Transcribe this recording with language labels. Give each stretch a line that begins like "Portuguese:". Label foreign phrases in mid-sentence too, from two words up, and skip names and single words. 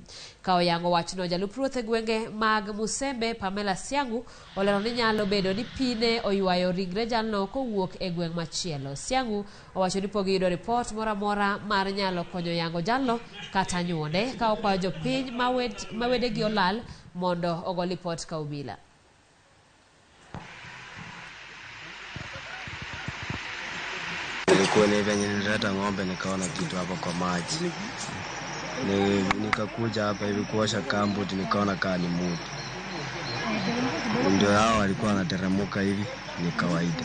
Luo (Kenya and Tanzania): Ka oyango wachno jalup ruoth e gwenge mag Musembe Pamela Siangu olero ni nyalo bedo ni pi ne oywayo ringre jalno kowuok e gweng' machielo. Siangu owacho ni pok yudo ripot moro amora mar nyalo konyo yango jalno kata nyuonde, ka okwayo jopiny ma wedegi olal mondo ogo lipot ka obila.
Swahili: Nilikuwa nilileta ng'ombe nikaona kitu hapo kwa maji. Nikakuja hapa hivi kuosha kambuti nikaona kaa ni mtu. Ndio hao walikuwa wanateremka hivi ni kawaida.